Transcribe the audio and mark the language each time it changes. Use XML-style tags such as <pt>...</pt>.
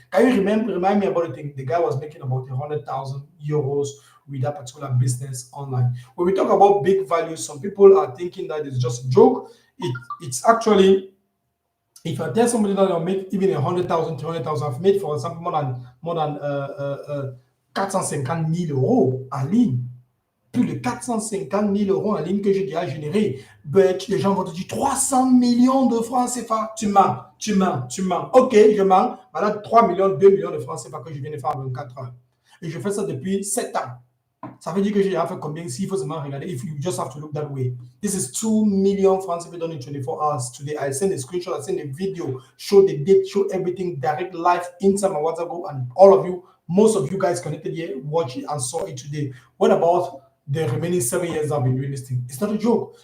<en>Can you remind me about the thing? The guy was making about 100,000 euros with that particular business online. When we talk about big values, some people are thinking that it's just a joke. It's actually, if I tell somebody that I'll make even 100,000, 200,000, I've made, for example, more than 450 000 euros</en> <fr>en ligne. Plus de 450 000 euros en ligne que j'ai déjà généré. But les gens vont te dire 300 millions de francs CFA. Tu mens. Ok, je mens. Voilà 3 millions, 2 millions de francs CFA que je viens de faire en 24 heures. Et je fais ça depuis 7 ans. Ça veut dire que j'ai fait combien? S'il faut seulement regarder,</fr> <en>if you just have to look that way. This is 2 million francs if done in 24 hours. Today, I send a screenshot, I send a video, show the date, show everything direct live inside my WhatsApp group, and all of you, most of you guys connected here, watch it and saw it today. What about the remaining 7 years I've been doing this thing? It's not a joke.</en>